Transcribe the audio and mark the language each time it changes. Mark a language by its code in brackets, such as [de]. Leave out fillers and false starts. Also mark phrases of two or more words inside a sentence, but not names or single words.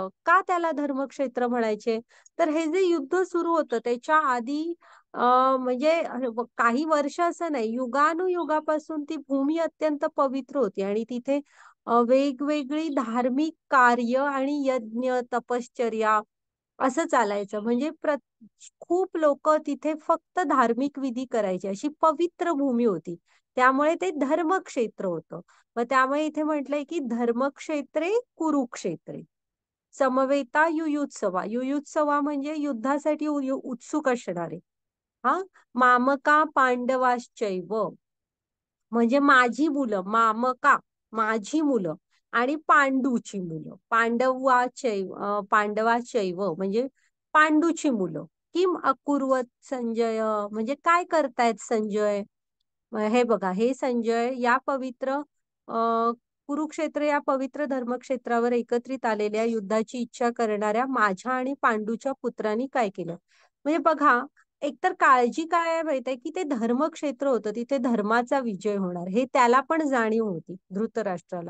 [mr] का त्याला धर्मक्षेत्र म्हणायचे? तर हे जे युद्ध सुरू होतं त्याच्या आधी म्हणजे काही वर्ष असं नाही, युगानुयुगापासून ती भूमी अत्यंत पवित्र होती आणि तिथे वेगवेगळी धार्मिक कार्य आणि यज्ञ तपश्चर्या असं चालायचं. म्हणजे खूप लोक तिथे फक्त धार्मिक विधी करायचे, अशी पवित्र भूमी होती. त्यामुळे ते धर्मक्षेत्र होतं. मग त्यामुळे इथे म्हटलंय की [sa] धर्मक्षेत्रे कुरुक्षेत्रे समवेता युयुत्सवा. [mr] युयुत्सवा म्हणजे युद्धासाठी उत्सुक असणारे. हा, [sa] मामका पांडवाश्चैव [mr] म्हणजे माझी मुलं, मामका माझी मुलं आणि पांडूची मुलं. पांडवाचैव म्हणजे पांडूची मुलं. [sa] किम अकुर्वत संजय [mr] म्हणजे काय करतायत संजय? हे बघा, हे संजय या पवित्र कुरुक्षेत्र या पवित्र धर्मक्षेत्रावर एकत्रित आलेल्या युद्धाची इच्छा करणाऱ्या माझ्या आणि पांडूच्या पुत्रांनी काय केलं? म्हणजे बघा, एकतर काळजी काय आहे माहितीये की ते धर्मक्षेत्र होतं, तिथे धर्माचा विजय होणार हे त्याला पण जाणीव होती धृतराष्ट्राला.